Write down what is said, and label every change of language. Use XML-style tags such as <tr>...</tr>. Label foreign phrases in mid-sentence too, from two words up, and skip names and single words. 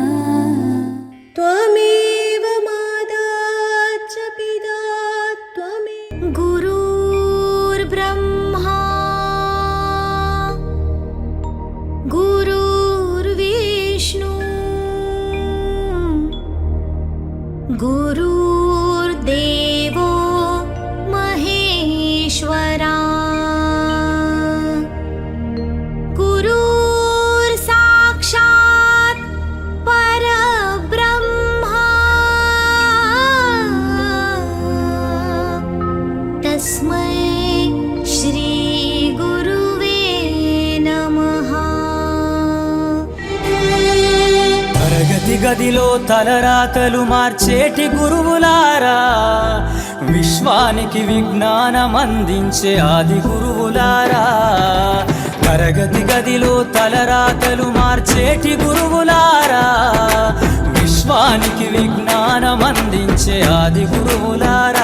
<sa>त्वमेव माता च पिता त्वमेव गुरुर्ब्रह्मा गुरुर्विष्णु गुरुर्देवो महेश्वरा गुरुर्साक्षात् परब्रह्मा तस्मै श्री गुरुवे नमः।</sa> <te>తరగతి గదిలో తలరాతలు మార్చేటి గురువులారా, విశ్వానికి విజ్ఞానం అందించే ఆది గురువులారా. తరగతి గదిలో తలరాతలు మార్చేటి గురువులారా, విశ్వానికి విజ్ఞానం అందించే ఆది గురువులారా.</te>